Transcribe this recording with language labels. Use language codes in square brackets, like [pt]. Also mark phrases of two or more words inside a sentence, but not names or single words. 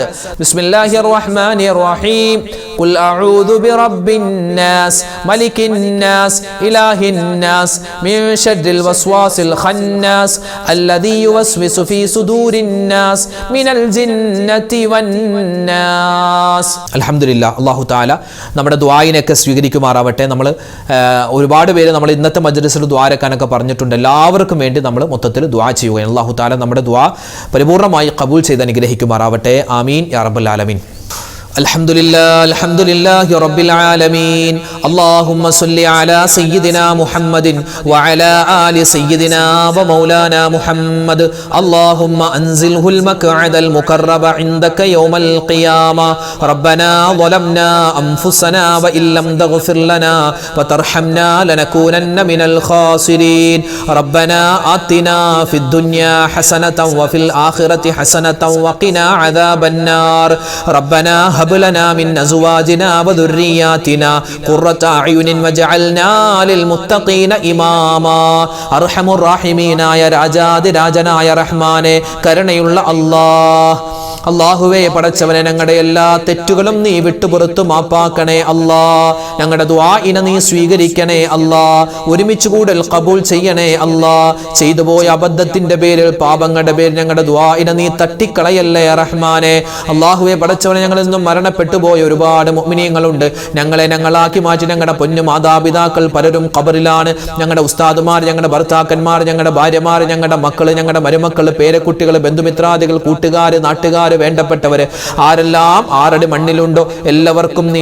[ar] بسم الله الرحمن الرحيم. قل أعوذ برب الناس ملك الناس إله الناس من شر الوسواس الخناس الذي يوسوس في صدور الناس من الجنة والناس. [ml] അൽഹംദുലില്ലാ, [ar] الله تعالى [ml] നമ്മുടെ ദുആയിനെയൊക്കെ സ്വീകരിക്കുമാറാവട്ടെ. നമ്മൾ ഒരുപാട് പേര് നമ്മൾ ഇന്നത്തെ മജ്‌ലിസിൽ ദുആരക്കാനൊക്കെ പറഞ്ഞിട്ടുണ്ട്. എല്ലാവർക്കും വേണ്ടി നമ്മൾ മൊത്തത്തിൽ ദുആ ചെയ്യുകയാണ്. [ar] الله تعالى [ml] നമ്മുടെ ദുആ പരിപൂർണ്ണമായി ഖബൂൽ ചെയ്ത് അനുഗ്രഹിക്കുമാറാവട്ടെ. [ar] آمين يا رب العالمين. الحمد لله رب العالمين اللهم صل على سيدنا محمد وعلى آل سيدنا ومولانا محمد اللهم أنزله المقعد المقرب عندك يوم القيامة ربنا ظلمنا أنفسنا وإن لم تغفر لنا وترحمنا لنكونن من الخاسرين ربنا آتنا في الدنيا حسنة وفي الآخرة حسنة وقنا عذاب النار ربنا هب لنا من أزواجنا وذرياتنا قرة أعين واجعلنا للمتقين إماما أرحم الراحمين يا [ml] രാജാതി രാജനായ റഹ്മാനെ കരുണയുള്ള അല്ലാഹ് അല്ലാഹുവേ പടച്ചവനെ ഞങ്ങളുടെ എല്ലാ തെറ്റുകളും നീ വിട്ടുപുറത്തു മാപ്പാക്കണേ അല്ലാ ഞങ്ങളുടെ ദുആഇനെ നീ സ്വീകരിക്കണേ അല്ലാ ഒരുമിച്ച് കൂടൽ ഖബൂൽ ചെയ്യണേ അല്ലാ ചെയ്തു പോയ അബദ്ധത്തിന്റെ പേരിൽ പാപങ്ങളുടെ പേരിൽ ഞങ്ങളുടെ ദുആഇനെ നീ തട്ടിക്കളയല്ലേ റഹ്മാനെ അല്ലാഹുവേ പടച്ചവനെ ഞങ്ങളിൽ നിന്നും മരണപ്പെട്ടു പോയ ഒരുപാട് മുഅ്മിനീങ്ങളുണ്ട് ഞങ്ങളാക്കി മാറ്റി ഞങ്ങളുടെ പൊന്നു മാതാപിതാക്കൾ പലരും ഖബറിലാണ് ഞങ്ങളുടെ ഉസ്താദുമാർ ഞങ്ങളുടെ ഭർത്താക്കന്മാർ ഞങ്ങളുടെ ഭാര്യമാർ ഞങ്ങളുടെ മക്കള് ഞങ്ങളുടെ മരുമക്കള് പേരക്കുട്ടികൾ ബന്ധുമിത്രാദികൾ കൂട്ടുകാര് നാട്ടുകാർ വേണ്ടപ്പെട്ടവര് ആരെല്ലാം ആരുടെ മണ്ണിലുണ്ടോ എല്ലാവർക്കും നീ